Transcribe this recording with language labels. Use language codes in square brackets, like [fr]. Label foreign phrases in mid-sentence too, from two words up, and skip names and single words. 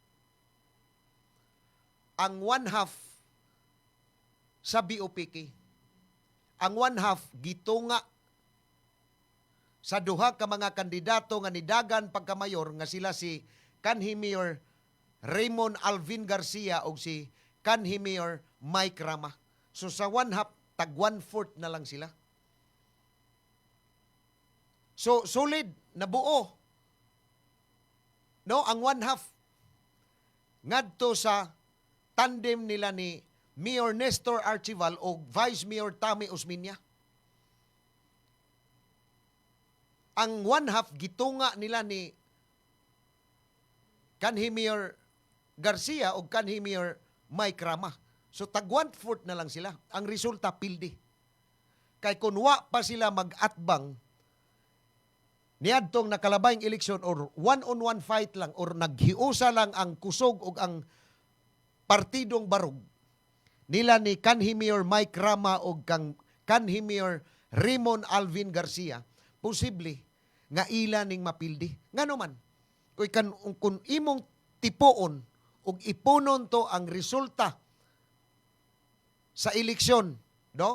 [ceb] Ang [en] one half [ceb] sa BOPK. Ang one half gitunga sa duha ka mga kandidato nga nidagan pagkamayor nga sila si kanhi Mayor Raymond Alvin Garcia o si kanhi Mayor Mike Rama. So sa [en] one half, [ceb] tag 1/4 na lang sila. So solid, nabuo. No, ang [en] one half [ceb] ngadto sa tandem nila ni Mayor Nestor Archival o Vice Mayor Tammy Osmeña. Ang [en] one half [ceb] gitunga nila ni kanhi Mayor Garcia o kanhi Mayor Mike Rama. So tag 1/4 na lang sila. Ang resulta pildi. Kay kun wa pa sila mag-atbang niadtong nakalabayng eleksyon or [en] one-on-one fight [ceb] lang or naghiusa lang ang kusog o ang partidong barug nila ni kanhi Mayor Mike Rama o kanhi Mayor Raymond Alvin Garcia, posible nga ila ning mapildi. Ngano man, kung imong tipoon ug ipunon to ang resulta sa eleksyon, no?